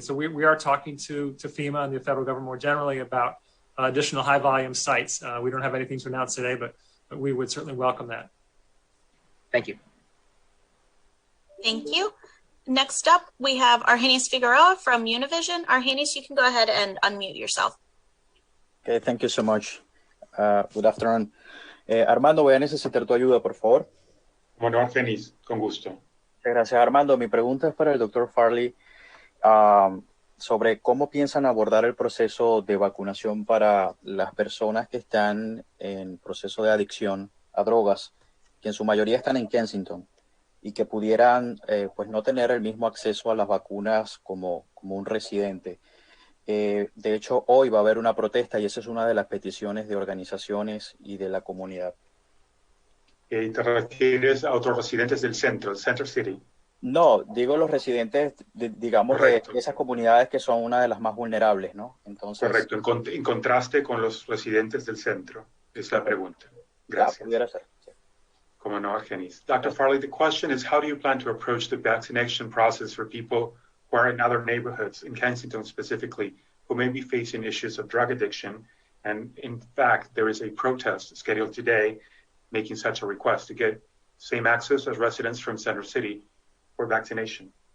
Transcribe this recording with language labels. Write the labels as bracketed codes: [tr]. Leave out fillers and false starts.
[en] So we are talking to FEMA and the federal government more generally about additional high volume sites. We don't have anything to announce today, but we would certainly welcome that. Thank you. Thank you. Next up, we have Argenis Figueroa from Univision. Argenis, you can go ahead and unmute yourself. Okay, thank you so much. Good afternoon. [es] Armando, voy a necesitar tu ayuda, por favor. Bueno, Argenis, con gusto. Muchas gracias, Armando. Mi pregunta es para el doctor Farley sobre cómo piensan abordar el proceso de vacunación para las personas que están en proceso de adicción a drogas, que en su mayoría están en Kensington y que pudieran pues no tener el mismo acceso a las vacunas como un residente. De hecho, hoy va a haber una protesta y esa es una de las peticiones de organizaciones y de la comunidad. ¿Te refieres a otros residentes del centro, Center City? No, digo los residentes, digamos, de esas comunidades que son una de las más vulnerables, ¿no? Entonces, correcto, en contraste con los residentes del centro, es la pregunta. Gracias. Pudiera ser. Sí. Como no, Argenis. Dr. [en] Farley, the question is, how do you plan to approach the vaccination process for people who are in other neighborhoods, in Kensington specifically, who may be facing issues of drug addiction? And in fact, there is a protest scheduled today making such a request to get same access as residents from Center City for vaccination.